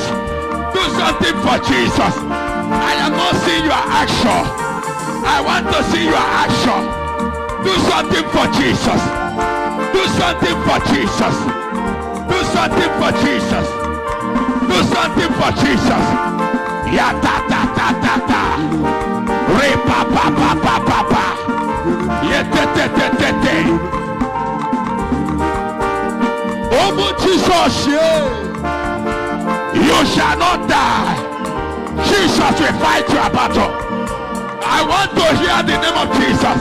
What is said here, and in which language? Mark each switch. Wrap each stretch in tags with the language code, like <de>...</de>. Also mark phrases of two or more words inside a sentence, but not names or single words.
<en>Do something for Jesus. I am not seeing your action. I want to see your action. Do something for Jesus. Do something for Jesus. Do something for Jesus. Do something for Jesus. Ya ta ta ta ta ta. Re pa pa pa pa pa pa. Ye te te te te te. Oh Jesus, you shall not die. Jesus will fight your battle. I want to hear the name of Jesus.</en>